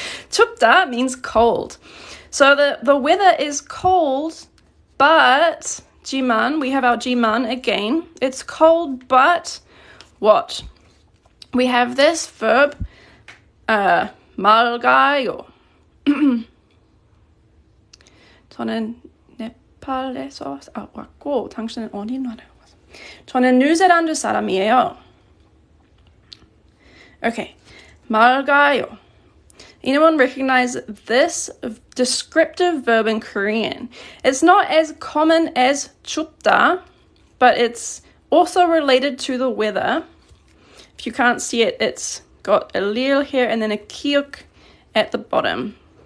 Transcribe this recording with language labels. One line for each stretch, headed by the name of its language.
English: 춥다 means cold. So the weather is cold, but 지만, we have our 지만 again. It's cold, but what? We have this verb, 맑아요.
Korean: 저는 네팔에서 왔고 당신은 어디 나라에 왔어요? 저는 뉴질랜드 사람이에요.
English: Okay, 맑아요. Anyone recognize this descriptive verb in Korean? It's not as common as 춥다, but it's also related to the weather. If you can't see it, it's got a lil here and then a kiuk at the bottom.